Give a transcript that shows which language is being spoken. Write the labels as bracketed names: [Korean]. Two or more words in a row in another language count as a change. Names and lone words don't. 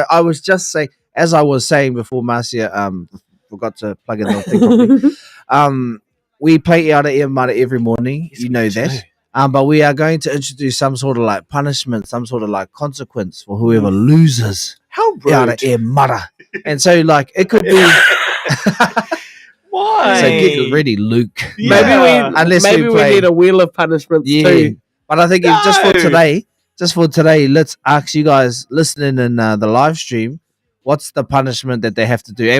[English] I was just saying, as I was saying before, Marcia forgot to plug in the thing properly. We play Iara e Mara every morning. You know that. But we are going to introduce some sort of like punishment, some sort of like consequence for whoever loses. How rude. Iara e Mara. And so, like, it could be. Why? So get ready, Luke. Yeah. Maybe we need a wheel of punishments too. But I think just for today, just for today, let's ask you guys listening in the live stream, what's the punishment that they have to do?